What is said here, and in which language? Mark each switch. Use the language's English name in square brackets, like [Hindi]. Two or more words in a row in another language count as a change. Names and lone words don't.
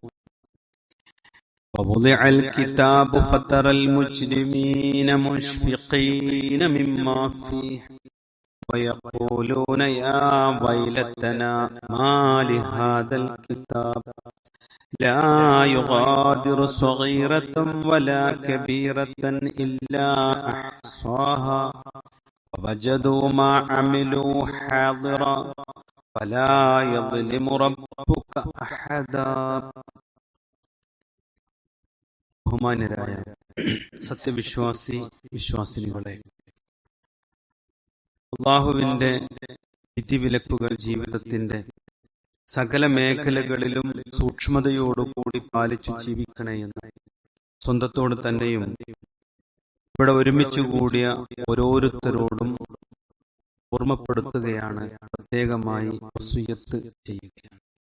[Arabic] ووضع الكتاب فترى المجرمين مشفقين مما فيه ويقولون يا ويلتنا ما لهذا الكتاب لا يغادر صغيرة ولا كبيرة إلا أحصاها ووجدوا ما عملوا حاضرا ولا يظلم ربك أحدا. [Malayalam] ബഹുമാന്യരായ വിശ്വാസിനികളെ, അല്ലാഹുവിന്റെ വിധിവിലക്കുകൾ ജീവിതത്തിന്റെ സകല മേഖലകളിലും സൂക്ഷ്മതയോടുകൂടി പാലിച്ചു ജീവിക്കണമെന്ന് സ്വന്തത്തോട് തന്നെയും ഇവിടെ ഒരുമിച്ച് കൂടിയ ഓരോരുത്തരോടും ഓർമ്മപ്പെടുത്തുകയാണ്, പ്രത്യേകമായി വസിയ്യത്ത് ചെയ്യുകയാണ്.